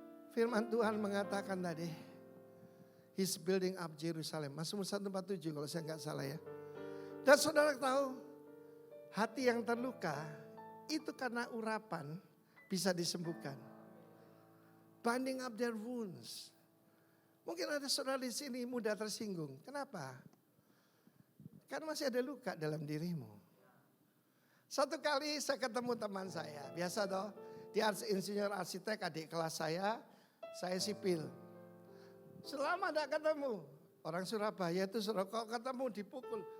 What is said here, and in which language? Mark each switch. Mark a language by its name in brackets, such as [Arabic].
[Indonesian] Firman Tuhan mengatakan tadi, [English] He's building up Jerusalem. [Indonesian] Mazmur 147 kalau saya nggak salah ya. Dan saudara tahu, hati yang terluka itu karena urapan bisa disembuhkan. [English] Binding up their wounds. [Indonesian] Mungkin ada saudara di sini mudah tersinggung. Kenapa? Karena masih ada luka dalam dirimu. Satu kali saya ketemu teman saya. Biasa toh, dia insinyur arsitek, adik kelas saya sipil. Selama tidak ketemu, orang Surabaya itu kalau ketemu dipukul.